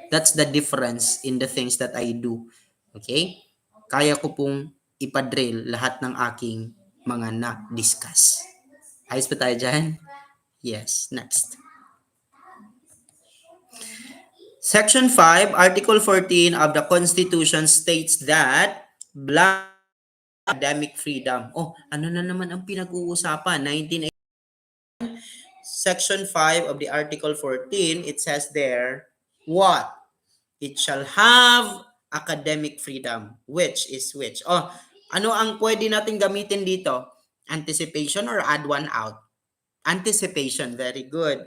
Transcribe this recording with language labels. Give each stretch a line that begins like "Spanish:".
English: That's the difference in the things that I do. Okay?
Filipino: Kaya ko pong ipadrill lahat ng aking mga na-discuss. Ayos pa tayo dyan? Yes. Next.
English: Section 5, Article 14 of the Constitution states that blank academic freedom.
Filipino: Oh, ano na naman ang pinag-uusapan?
English: 1980, Section 5 of the Article 14, it says there, what? It shall have academic freedom. Which is which?
Filipino: Oh, ano ang pwede natin gamitin dito?
English: Anticipation or add one out? Anticipation. Very good.